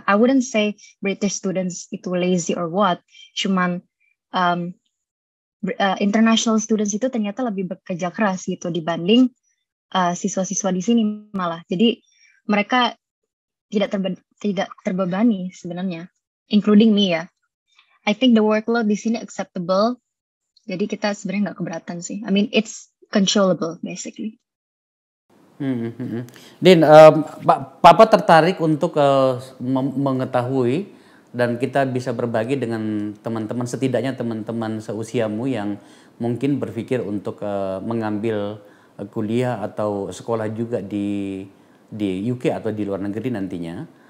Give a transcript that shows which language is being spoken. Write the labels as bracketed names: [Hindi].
[English] I wouldn't say British students [Indonesian] itu [English] lazy or what, [Indonesian] cuman um, [English] international students [Indonesian] itu ternyata lebih bekerja keras gitu dibanding siswa-siswa di sini malah. Jadi mereka tidak terbebani sebenarnya, [English] including me [Indonesian] ya. [English] I think the workload [Indonesian] di sini [English] acceptable. [Indonesian] Jadi kita sebenarnya nggak keberatan sih. [English] I mean it's controllable basically. [Indonesian] Din, Papa tertarik untuk mengetahui dan kita bisa berbagi dengan teman-teman, setidaknya teman-teman seusiamu yang mungkin berpikir untuk mengambil kuliah atau sekolah juga di UK atau di luar negeri nantinya.